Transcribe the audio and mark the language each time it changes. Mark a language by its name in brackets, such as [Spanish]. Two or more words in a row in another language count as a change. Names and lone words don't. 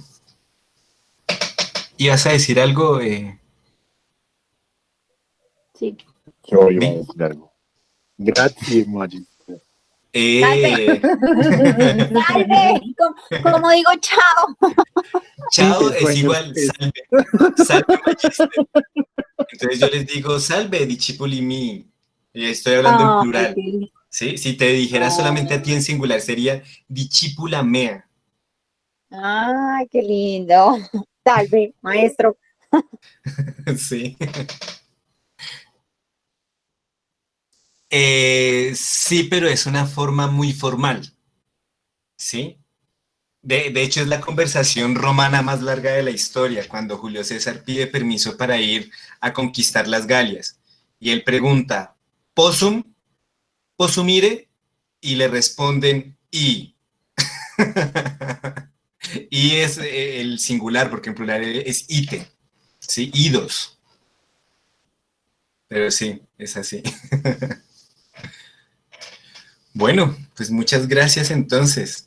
[Spanish] ¿Ibas a decir algo? Sí. Yo iba a decir algo. Gracias, Maggi. Salve, como digo, chao. Chao Sí, es sueño, igual, sí. [Latin] salve. Salve, magister. [Spanish] Entonces yo les digo, [Latin] salve, discipuli mi. [Spanish] Y estoy hablando en Ay, plural. qué lindo. ¿Sí? Si te dijera solamente a ti en singular, sería [Latin] discípula mea. [Spanish] Ay, qué lindo. Salve, maestro. Sí. Sí, pero es una forma muy formal. ¿Sí? De hecho, es la conversación romana más larga de la historia, cuando Julio César pide permiso para ir a conquistar las Galias. Y él pregunta, [Latin] ¿possum? ¿Possumire? [Spanish] Y le responden, y. Y es el singular, porque en plural es ite. ¿Sí? Idos. Pero sí, es así. Bueno, pues muchas gracias entonces.